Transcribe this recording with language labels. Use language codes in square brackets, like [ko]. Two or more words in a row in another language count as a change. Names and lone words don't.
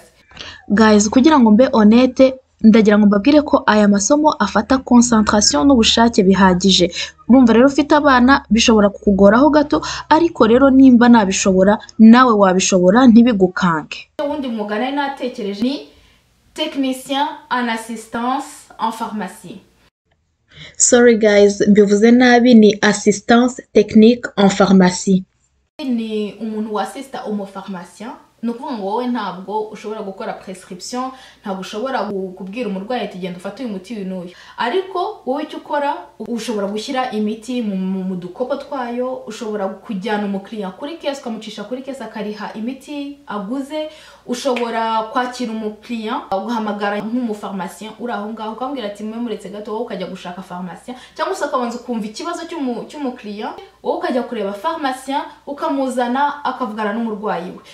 [rw] Guys, kugira ngo mbe honnête, ndagira ngo mbabwire ko aya masomo afata concentration n'ubushake bihagije. Urumva rero ufite abana bishobora kukugoraho gato, ariko rero nimba nabishobora nawe wabishobora, ntibigukanke. Ubundi mwuga nari natekereje ni [fr] technicien en assistance en pharmacie. [en] Sorry guys, [rw] mbivuze nabi, ni [fr] assistance technique en pharmacie. [rw] Ni umuntu wasista umu pharmacien. Nukuvuga ngo wowe ntabwo ushobora gukora prescription, ntabwo ushobora kubwira umurwayi ati genda ufate uyu muti n'uyu, ariko wowe icyo ukora ushobora gushyira imiti mu dukopo twayo, ushobora kujyana umukiriya kuri case ukamucisha kuri case akariha imiti aguze, ushobora kwakira umukiriya ugahamagara nk'umu pharmacien uri aho ngaho ukambwira ati mwe muretse gato wowe ukajya gushaka pharmacien, cyangwa se ukabanza kumva ikibazo cy'umukiriya, wowe ukajya kureba pharmacien ukamuzana akavugana n'umurwayi we.